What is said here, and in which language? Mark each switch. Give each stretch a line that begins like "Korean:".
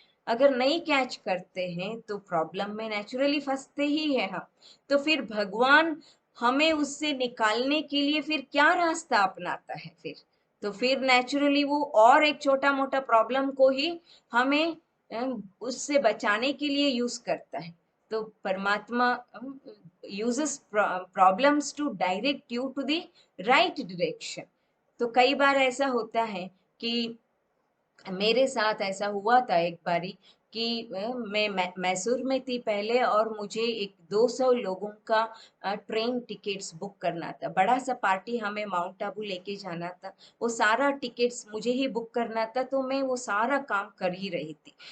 Hindi: अगर नहीं कैच करते हैं तो प्रॉब्लम में नेचुरली फंसते ही है हम। तो फिर भगवान हमें उससे निकालने के लिए फिर क्या रास्ता अपनाता है फिर? तो फिर नेचुरली वो और एक छोटा मोटा प्रॉब्लम को ही हमें उससे बचाने के लिए यूज करता है।
English: तो परमात्मा uses problems to direct you to the right direction।
Hindi: तो कई बार ऐसा होता है कि मेरे साथ ऐसा हुआ था एक बारी कि मैं मैसूर में थी पहले, और मुझे एक 200 लोगों का ट्रेन टिकट्स बुक करना था। बड़ा सा पार्टी हमें माउंट आबू लेके जाना था। वो सारा टिकट्स मुझे ही बुक करना था, तो मैं वो सारा काम कर ही रही थी।